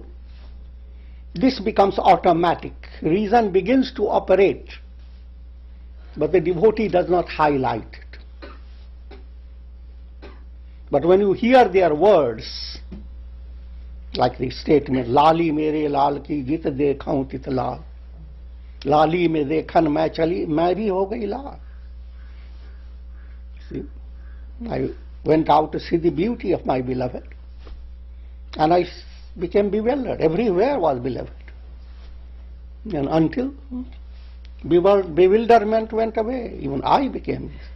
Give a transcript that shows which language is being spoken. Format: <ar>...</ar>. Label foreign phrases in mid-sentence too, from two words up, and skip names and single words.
<en>This becomes automatic. Reason begins to operate, but the devotee does not highlight it. But when you hear their words, like the statement,</en> <hi>लाली मेरे लाल की जित देखूँ तित लाल, लाली में देखन मैं चली, मैं भी हो गई लाल.</hi> <en>See, I went out to see the beauty of my beloved, and I became bewildered. Everywhere was beloved. And until bewilderment went away, even I became.</en>